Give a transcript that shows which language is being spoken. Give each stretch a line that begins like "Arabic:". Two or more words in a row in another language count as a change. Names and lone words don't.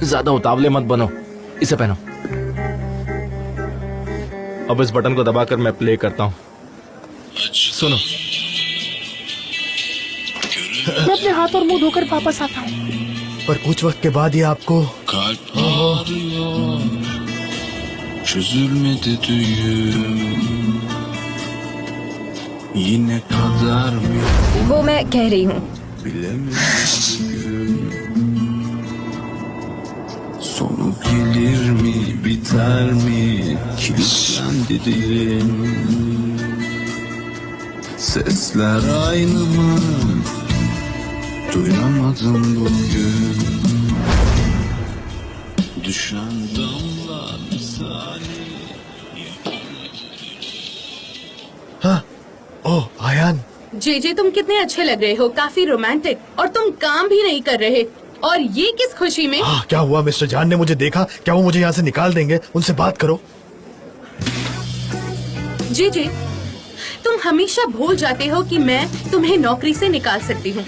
Hindi: ज्यादा उतावले मत बनो, इसे पहनो। अब इस बटन को दबाकर मैं प्ले करता हूँ। सुनो। मैं अपने हाथ और मुंह धोकर वापस आता हूँ। पर कुछ वक्त के बाद ये आपको
Turkish: Çözülmedi düğüm Yine kadar mı
Hindi: वो मैं कह रही हूँ।
Turkish: bilemedim Sonu gelir mi biter mi kilitlendi dilim Sesler aynı mı duyamadım bugün Düşen damla misali
Hindi: हाँ। ओह अयान, जेजे, तुम कितने अच्छे लग रहे हो, काफी रोमांटिक। और तुम काम भी नहीं कर रहे। और ये किस खुशी में? क्या हुआ? मिस्टर जान ने मुझे देखा, क्या वो मुझे यहाँ से निकाल देंगे? उनसे बात करो। जी जी, तुम हमेशा भूल जाते हो कि मैं तुम्हें नौकरी से निकाल सकती हूँ।